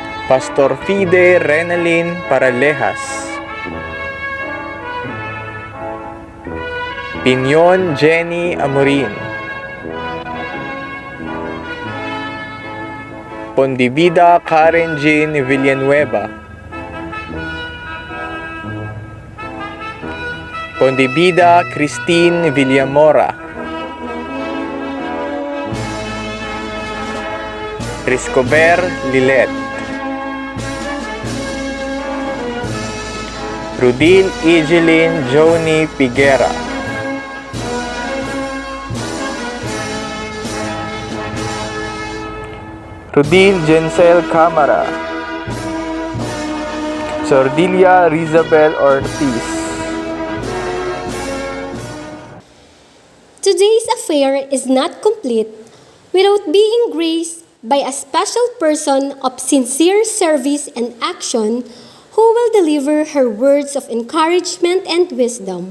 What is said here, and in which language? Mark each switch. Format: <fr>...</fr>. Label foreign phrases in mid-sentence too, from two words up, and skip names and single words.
<en>Pastor Fide Renalyn Paralejas, Pinyon Jenny Amorin, Pondivida Karen Jean Villanueva, Pondivida Christine Villamora, Riscover Lilet, Rudil Egeline Joni Piguera, Rudil Jensel Camara, Sordilia Rizabel Ortiz. Today's affair is not complete without being graced by a special person of sincere service and action who will deliver her words of encouragement and wisdom.</en>